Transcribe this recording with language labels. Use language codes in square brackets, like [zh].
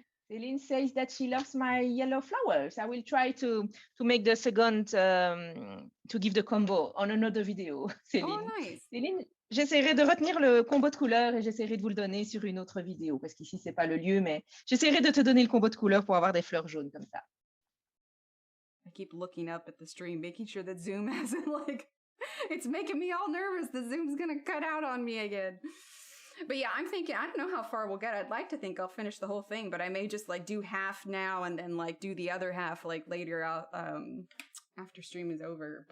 [en] Céline says that she loves my yellow flowers. I will try to make the second, to give the combo on another video, Céline. Oh, nice. [fr] Céline, j'essaierai de retenir le combo de couleurs et j'essaierai de vous le donner sur une autre vidéo parce qu'ici, c'est pas le lieu, mais j'essaierai de te donner le combo de couleurs pour avoir des fleurs jaunes comme ça. [en] I keep looking up at the stream, making sure that Zoom hasn't it's making me all nervous. The Zoom's gonna cut out on me again. But yeah, I'm thinking, I don't know how far we'll get. I'd like to think I'll finish the whole thing, but I may just do half now and then do the other half later out after stream is over.